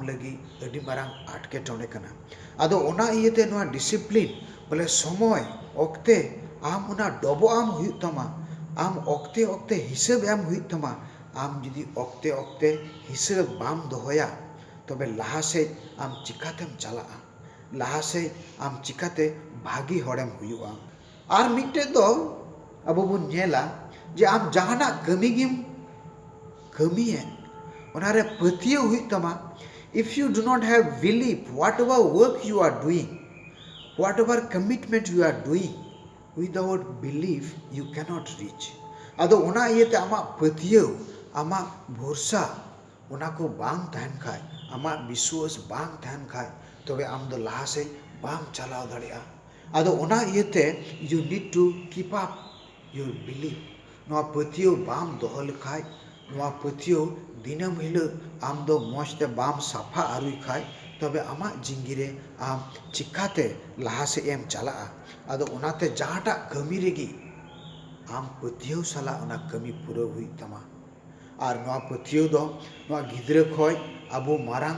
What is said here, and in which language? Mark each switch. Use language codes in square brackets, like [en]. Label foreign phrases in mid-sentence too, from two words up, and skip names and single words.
[sat] ᱞᱟᱹᱜᱤᱫ ᱟᱹᱰᱤ ᱢᱟᱨᱟᱝ ᱟᱴᱠᱮᱴᱚᱬᱮ ᱠᱟᱱᱟ ᱟᱫᱚ ᱚᱱᱟ ᱤᱭᱟᱹᱛᱮ ᱱᱚᱣᱟ ᱰᱤᱥᱤᱯᱞᱤᱱ ᱵᱚᱞᱮ ᱥᱚᱢᱚᱭ ᱚᱠᱛᱮ ᱟᱢ ᱚᱱᱟ ᱰᱚᱵᱚᱜ ᱟᱢ ᱦᱩᱭᱩᱜ ᱛᱟᱢᱟ ᱟᱢ ᱚᱠᱛᱮ ᱚᱠᱛᱮ হিসাব ᱮᱢ ᱦᱩᱭᱩᱜ ᱛᱟᱢᱟ ᱟᱢ ᱡᱩᱫᱤ ᱚᱠᱛᱮ ᱚᱠᱛᱮ হিসাব ᱵᱟᱢ ᱫᱚᱦᱚᱭᱟ ᱛᱚᱵᱮ ᱞᱟᱦᱟ ᱥᱮᱫ ᱟᱢ ᱪᱤᱠᱟᱛᱮᱢ ᱪᱟᱞᱟᱜᱼᱟ ᱞᱟᱦᱟ ᱥᱮᱫ ᱟᱢ ᱪᱤᱠᱟᱛᱮ ᱵᱷᱟᱹᱜᱤ ᱦᱚᱲᱮᱢ ᱦᱩᱭᱩᱜᱼᱟ ᱟᱨ ᱢᱤᱫᱴᱮᱡ ᱫᱚ ᱟᱵᱚ ᱵᱚᱱ ᱧᱮᱞᱟ ᱡᱮ ᱟᱢ ᱡᱟᱦᱟᱱᱟᱜ ᱠᱟᱹᱢᱤ ᱜᱮᱢ ᱠᱟᱹᱢᱤᱭᱮᱫ ᱚᱱᱟᱨᱮ ᱯᱟᱹᱛᱭᱟᱹᱣ ᱦᱩᱭᱩᱜ ᱛᱟᱢᱟ [en] if you do not have belief whatever work you are doing whatever commitment you are doing without belief you cannot reach [sat] ᱟᱫᱚ ᱚᱱᱟ ᱤᱭᱟᱹᱛᱮ ᱟᱢᱟᱜ ᱯᱟᱹᱛᱭᱟᱹᱣ ᱟᱢᱟᱜ ᱵᱷᱚᱨᱥᱟ ᱚᱱᱟ ᱠᱚ ᱵᱟᱝ ᱛᱟᱦᱮᱱ ᱠᱷᱟᱡ ᱟᱢᱟᱜ ᱵᱤᱥᱣᱟᱹᱥ ᱵᱟᱝ ᱛᱟᱦᱮᱱ ᱠᱷᱟᱡ ᱛᱚᱵᱮ ᱟᱢ ᱫᱚ ᱞᱟᱦᱟ ᱥᱮᱫ ᱵᱟᱢ ᱪᱟᱞᱟᱣ ᱫᱟᱲᱮᱭᱟᱜᱼᱟ ᱟᱫᱚ ᱚᱱᱟ ᱤᱭᱟᱹᱛᱮ [en] you need to keep up your belief [sat] ᱱᱚᱣᱟ ᱯᱟᱹᱛᱭᱟᱹᱣ ᱵᱟᱢ ᱫᱚᱦᱚ ᱞᱮᱠᱷᱟᱡ ᱱᱚᱣᱟ ᱯᱟᱹᱛᱭᱟᱹᱣ ᱫᱤᱱᱟᱹᱢ ᱦᱤᱞᱳᱜ ᱟᱢ ᱫᱚ ᱢᱚᱡᱽᱛᱮ ᱵᱟᱢ ᱥᱟᱯᱷᱟ ᱟᱹᱨᱩᱭ ᱠᱷᱟᱡ ᱛᱚᱵᱮ ᱟᱢᱟᱜ ᱡᱤᱝᱜᱤ ᱨᱮ ᱟᱢ ᱪᱤᱠᱟᱛᱮ ᱞᱟᱦᱟ ᱥᱮᱫ ᱮᱢ ᱪᱟᱞᱟᱜᱼᱟ ᱟᱫᱚ ᱚᱱᱟᱛᱮ ᱡᱟᱦᱟᱸᱴᱟᱜ ᱠᱟᱹᱢᱤ ᱨᱮᱜᱮ ᱟᱢ ᱯᱟᱹᱛᱭᱟᱹᱣ ᱥᱟᱞᱟᱜ ᱚᱱᱟ ᱠᱟᱹᱢᱤ ᱯᱩᱨᱟᱹᱣ ᱦᱩᱭᱩᱜ ᱛᱟᱢᱟ ᱟᱨ ᱱᱚᱣᱟ ᱯᱟᱹᱛᱭᱟᱹᱣ ᱫᱚ ᱱᱚᱣᱟ ᱜᱤᱫᱽᱨᱟᱹ ᱠᱷᱚᱡ ᱟᱵᱚ ᱢᱟᱨᱟᱝ